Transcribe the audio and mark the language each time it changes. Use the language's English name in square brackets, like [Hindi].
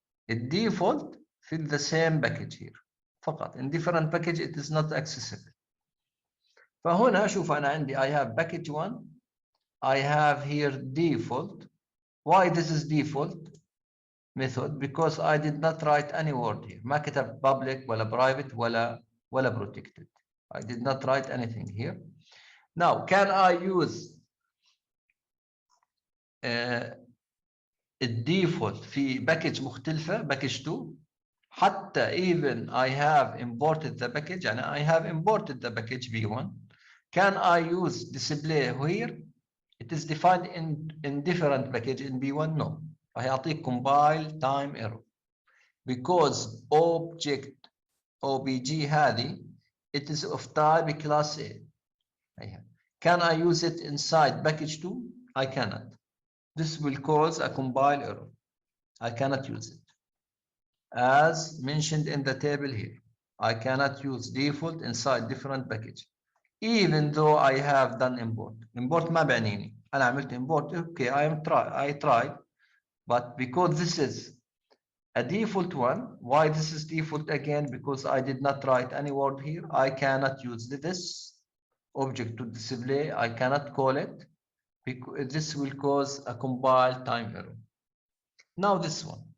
[English] الdefault في the same package here فقط. In different package it is not accessible. [Arabic] فهنا شوف أنا عندي [English] I have package 1 I have here default. Why this is default method? Because I did not write any word here. [Arabic] ما كتب public ولا private ولا protected. [English] I did not write anything here. Now can I use الديفولت في [Arabic] باكج مختلفة باكج 2 حتى [English] even I have imported the package يعني I have imported the package B1. Can I use display here? It is defined in different package in B1. No. [Arabic] راح يعطيك [English] compile time error because object OBG هذه it is of type class A. Can I use it inside package 2? I cannot. This will cause a compile error. I cannot use it. As mentioned in the table here, I cannot use default inside different package. Even though I have done import. [Arabic] Import ما بعنيني. أنا عملت import. [English] Okay, I tried. But because this is a default one, why this is default again? Because I did not write any word here. I cannot use this object to display. I cannot call it because this will cause a compile time error. Now this one.